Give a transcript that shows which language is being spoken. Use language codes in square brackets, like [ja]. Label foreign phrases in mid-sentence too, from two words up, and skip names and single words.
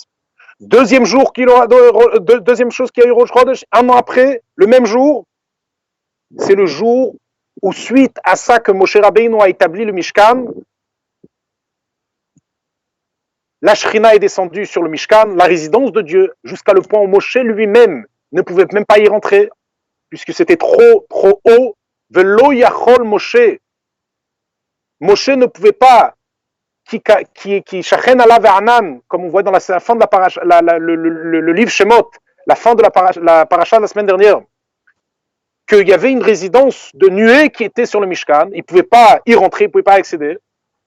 [fr] Deuxième chose qu'il y a eu [he] ראש חודש, [fr] un an après, le même jour, c'est le jour où, suite à ça que Moshe Rabbeinu a établi le Mishkan, la Shrina est descendue sur le Mishkan, la résidence de Dieu, jusqu'à le point où Moshe lui-même ne pouvait même pas y rentrer, puisque c'était trop haut. [he] ולא יכול משה. [fr] Moshe ne pouvait pas, [he] כי שכן עליו הענן, [fr] comme on voit dans la fin de la paracha, le livre Shemot, la fin de la paracha de la semaine dernière, qu'il y avait une résidence de nuée qui était sur le Mishkan, il ne pouvait pas y rentrer, il ne pouvait pas accéder.